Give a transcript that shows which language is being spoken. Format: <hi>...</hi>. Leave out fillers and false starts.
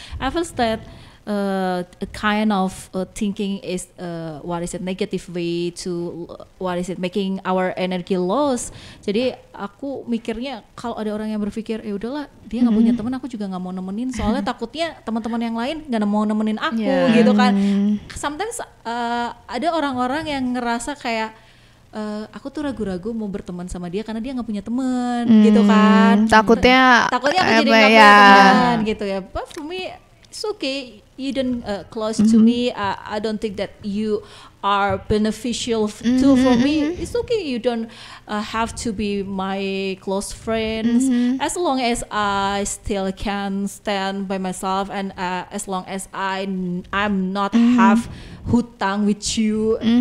<en>I feel that a kind of thinking is negative way to making our energy loss.</en> <id>Jadi aku mikirnya kalau ada orang yang berpikir ya udahlah dia nggak punya teman, aku juga nggak mau nemenin soalnya takutnya teman-teman yang lain nggak mau nemenin aku gitu kan. Sometimes ada orang-orang yang ngerasa kayak aku tuh ragu-ragu mau berteman sama dia karena dia nggak punya teman gitu kan. Takutnya aku jadi nggak punya teman gitu ya.</id> <en>But for me it's okay. You don't close to me. I don't think that you are beneficial too for me. It's okay. You don't have to be my close friends. As long as I still can stand by myself, and as long as I'm not have hutang with you.</en>